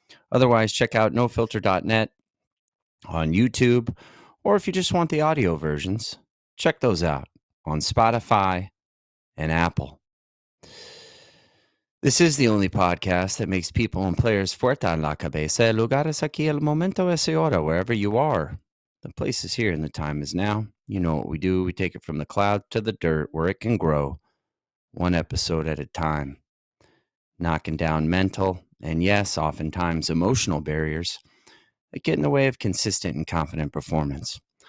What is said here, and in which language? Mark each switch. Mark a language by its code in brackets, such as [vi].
[en] Otherwise, check out nofilter.net on YouTube, or if you just want the audio versions, check those out on Spotify and Apple. This is the only podcast that makes people and players [es] fuerte en la cabeza. El lugar es aquí, el momento es ahora, [en] wherever you are. The place is here and the time is now. You know what we do. We take it from the cloud to the dirt where it can grow, one episode at a time. Knocking down mental and, yes, oftentimes emotional barriers that get in the way of consistent and confident performance.